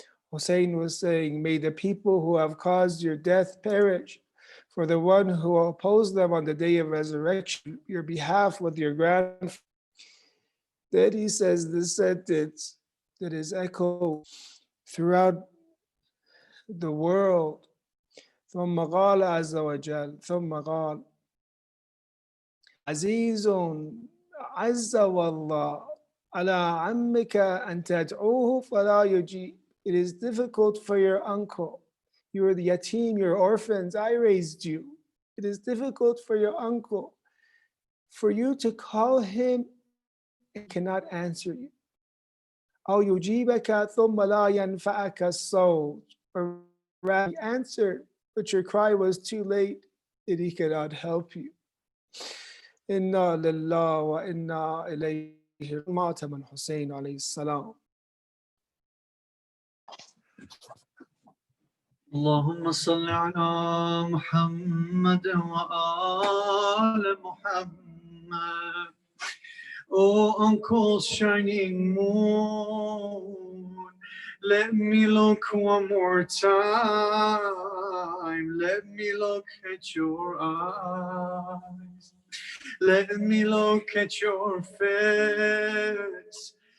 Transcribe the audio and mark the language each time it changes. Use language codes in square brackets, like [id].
[en] Hussein was saying, may the people who have caused your death perish, for the one who will oppose them on the day of resurrection, your behalf with your grandfather. Then he says this sentence that is echoed throughout the world. [ar] ثم قال عز وجل ثم قال عزيز عز والله على عمك أن تدعوه فلا يجيب. [en] It is difficult for your uncle. You are the yatim, your orphans. I raised you. It is difficult for your uncle, for you to call him and cannot answer you. [ar] أو يجيبك ثم لا ينفعك الصوت. [en] Or rather, he answered, but your cry was too late and he cannot help you. [ar] Inna lillahi wa inna ilayhi raji'un. Hussein alayhi salam. اللهم صل على محمد وآل محمد. [en] Oh, Uncle's shining moon, let me look one more time. Let me look at your eyes. Let me look at your face.